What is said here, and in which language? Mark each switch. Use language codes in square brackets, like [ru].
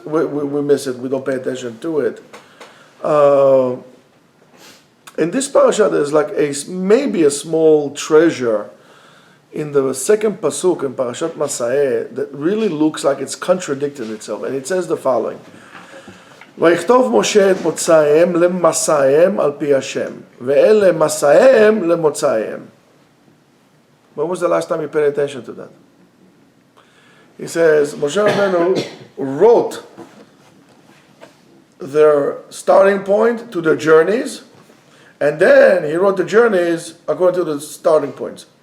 [en] We miss it. We don't pay attention to it. In this parasha, there's like maybe a small treasure in the second pasuk in Parashat Masay that really looks like it's contradicting itself, and it says the following. [he] ויכתוב משה את מוצאיהם למסעיהם על פי השם, ואלה מסעיהם למוצאיהם. [en] When was the last time you paid attention to that? He says, Moshe Rabbeinu wrote their starting point to their journeys, and then he wrote the journeys according to the starting points.